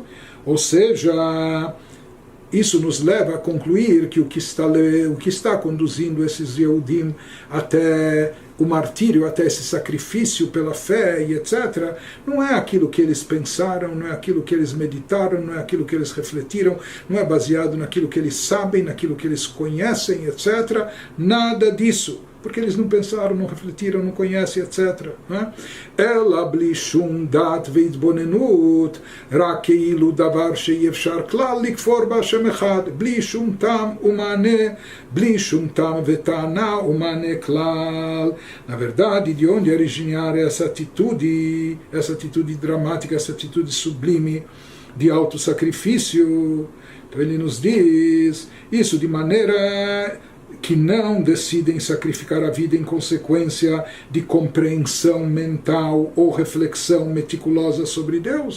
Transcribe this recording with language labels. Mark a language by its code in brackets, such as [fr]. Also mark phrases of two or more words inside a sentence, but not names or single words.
[pt] Ou seja, isso nos leva a concluir que o que está conduzindo esses Yehudim até o martírio, até esse sacrifício pela fé e etc., não é aquilo que eles pensaram, não é aquilo que eles meditaram, não é aquilo que eles refletiram, não é baseado naquilo que eles sabem, naquilo que eles conhecem, etc. Nada disso. Porque eles não pensaram, não refletiram, não conhecem, etc. [he] אלא בלי שום דעת והתבוננות, רק כאילו דבר שאי אפשר כלל לכפור בהשם אחד, בלי שום טעם ומענה, בלי שום טעם וטענה ומענה כלל. [pt] Na verdade, de onde originar essa atitude dramática, essa atitude sublime de autossacrifício? Então ele nos diz isso de maneira que não decidem sacrificar a vida em consequência de compreensão mental ou reflexão meticulosa sobre Deus.